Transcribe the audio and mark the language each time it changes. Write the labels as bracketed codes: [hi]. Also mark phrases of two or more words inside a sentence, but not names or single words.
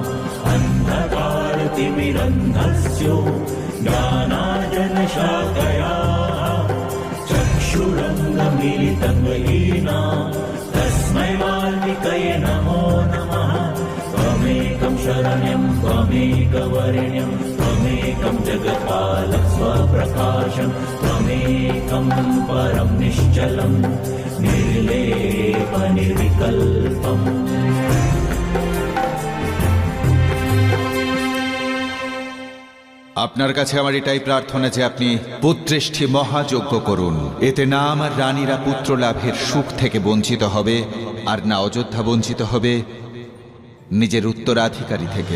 [sa] अन्धकारतिमिरन्धस्यो ज्ञानार्जनशाकया चक्षुरन्धमिलितं येन तस्मै वाल्मीकये नमो नमः त्वमेकं शरण्यं त्वमेकवरेण्यं त्वमेकं जगत्पालः स्वप्रकाशं त्वमेकं परं निश्चलं निर्लेपनिर्विकल्पम्। [bn] আপনার কাছে আমার এটাই প্রার্থনা যে আপনি পুত্রেষ্ঠী মহাযজ্ঞ করুন। এতে না আমার রানীরা পুত্র লাভের সুখ থেকে বঞ্চিত হবে, আর না অযোধ্যা বঞ্চিত হবে নিজের উত্তরাধিকারী থেকে।